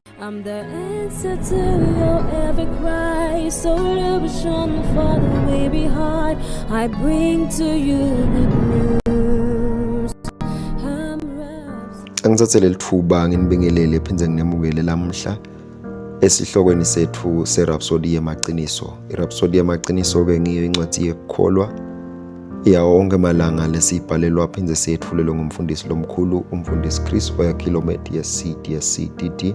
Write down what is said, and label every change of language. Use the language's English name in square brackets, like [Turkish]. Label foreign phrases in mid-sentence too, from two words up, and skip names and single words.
[English] I'm the answer to your every cry. So illusion for the way behind. I bring to you good news. [Swati] Angithathe leli thuba nginibingelele phindze nginemukele lamhla esihlokweni sethu seRhapsody yamaqiniso. iRhapsody yamaqiniso ke ngiyo incwadi yekukholwa yawo onke malanga lesibhalelwa phindze sethulelwe ngumfundisi lomkhulu umfundisi Chris Oyakhilometi yesCDD.